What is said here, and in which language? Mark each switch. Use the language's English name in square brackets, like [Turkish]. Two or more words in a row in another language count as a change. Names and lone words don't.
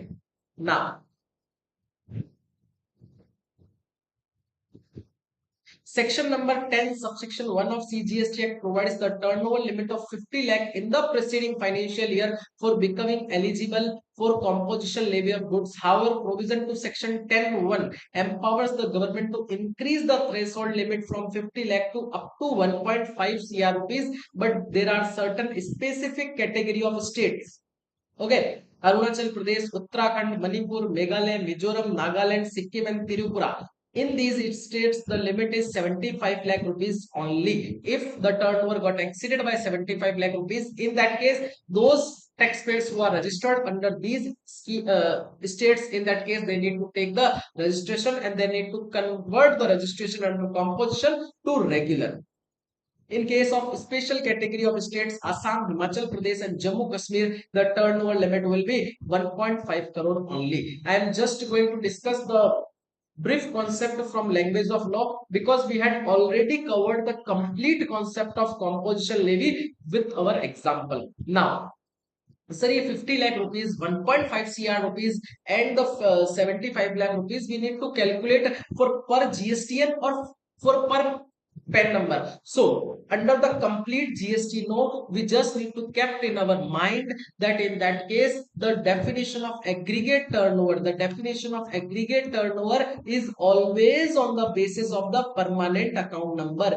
[English] Now, Section number 10, subsection 1 of CGST Act provides the turnover limit of 50 lakh in the preceding financial year for becoming eligible for composition levy of goods. However, provision to section 10(1) empowers the government to increase the threshold limit from 50 lakh to up to 1.5 crore rupees, but there are certain specific category of states. Okay. Arunachal Pradesh, Uttarakhand, Manipur, Meghalaya, Mizoram, Nagaland, Sikkim, and Tripura. In these states, the limit is 75 lakh rupees only. If the turnover got exceeded by 75 lakh rupees, in that case, those taxpayers who are registered under these states, in that case, they need to take the registration and they need to convert the registration under composition to regular. In case of special category of states, Assam, Himachal Pradesh, and Jammu Kashmir, the turnover limit will be 1.5 crore only. I am just going to discuss the Brief concept from language of law, because we had already covered the complete concept of composition levy with our example. Now, sir, ये 50 lakh rupees, 1.5 CR rupees and the 75 lakh rupees we need to calculate for per GSTN or for per PAN number. So under the complete GST no, we just need to kept in our mind that in that case the definition of aggregate turnover, the definition of aggregate turnover is always on the basis of the permanent account number.